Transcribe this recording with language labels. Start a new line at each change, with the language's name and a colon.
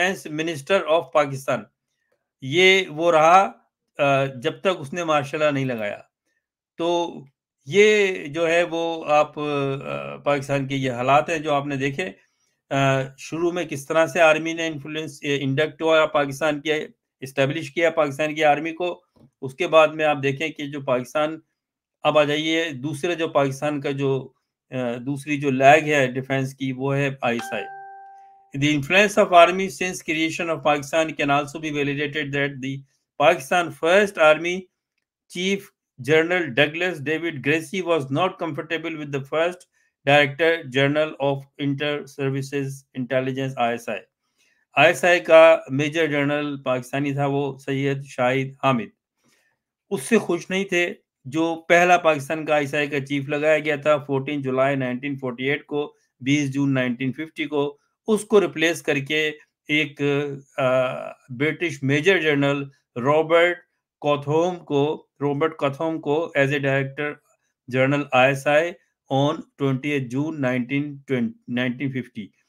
Urdu: Minister of Pakistan, یہ وہ رہا جب تک اس نے مارشل لا نہیں لگایا۔ تو یہ جو ہے وہ آپ پاکستان کے یہ حالات ہیں جو آپ نے دیکھے۔ شروع میں کس طرح سے آرمی نے انفلوئنس انڈکٹ ہوا پاکستان کے اسٹیبلش کیا پاکستان کی آرمی کو. اس کے بعد میں آپ دیکھیں کہ جو پاکستان، اب آ جائیے دوسرے جو پاکستان کا جو دوسری جو لیگ ہے ڈیفینس کی، وہ ہے ISI.
English: The influence of army since creation of Pakistan can also be validated that the Pakistan First Army Chief General Douglas David Gracie was not comfortable with the first Director General of Inter-Services Intelligence ISI.
Urdu: ISI کا major general Pakistani تھا وہ سید شاہد حامد. اس سے خوش نہیں تھے. جو پہلا پاکستان کا ISI کا چیف لگایا گیا تھا 14 جولائی 1948 کو، 20 جون 1950 کو، اس کو ریپلیس کر کے ایک برٹش میجر جنرل رابرٹ کاتھوم کو
English: As a director general ISI on 20 June 1950.